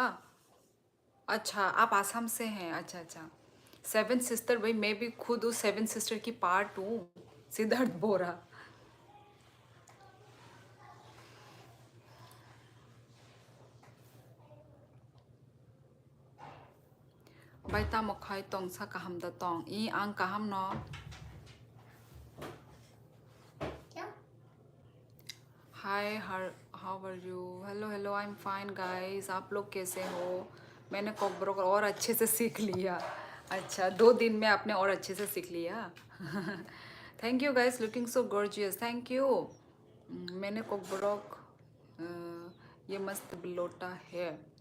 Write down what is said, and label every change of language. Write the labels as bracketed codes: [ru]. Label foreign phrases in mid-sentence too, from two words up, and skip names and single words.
[hi] अच्छा आप आसाम से हैं, अच्छा अच्छा। [en] seven sister, [hi] भाई मैं भी खुद उस [en] seven sister [hi] की पार्ट हूँ, सिद्धार्थ बोरा। [trp] Baita mokhai tong sa kaham da tong. I ang kaham no. [hi] क्या? [en] Hi, how are you? Hello, hello, I'm fine guys. [hi] आप लोग कैसे हो? मैंने कॉकब्रोक और अच्छे से सीख लिया। अच्छा, 2 दिन में आपने और अच्छे से सीख लिया। [en] thank you guys, looking so gorgeous, thank you. [hi] मैंने कॉकब्रोक, ये मस्त बिलोटा है।